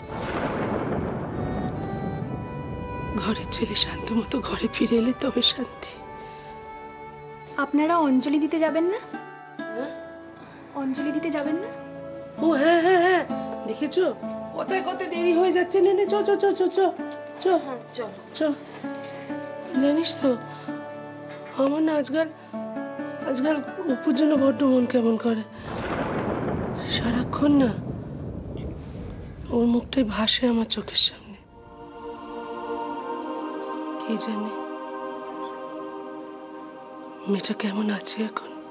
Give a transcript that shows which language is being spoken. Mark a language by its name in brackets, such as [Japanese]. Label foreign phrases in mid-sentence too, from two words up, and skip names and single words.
[Bangla] ঘরের ছেলে শান্ত মতো ঘরে ফিরে এলে তবে শান্তি। আপনারা অঞ্জলি দিতে যাবেন না? অঞ্জলি দিতে যাবেন না? ও হ্যাঁ হ্যাঁ হ্যাঁ, দেখেছো কোথায় কত দেরি হয়ে যাচ্ছে। নে নে, চ চ চ চ চ চ চ। জানিস তো, আমার না আজকাল অপুর জন্য বড্ড মন কেমন করে। সারাক্ষণ না ওর মুখটাই ভাসে আমার চোখের সামনে। কে জানে মেয়েটা কেমন আছে এখন।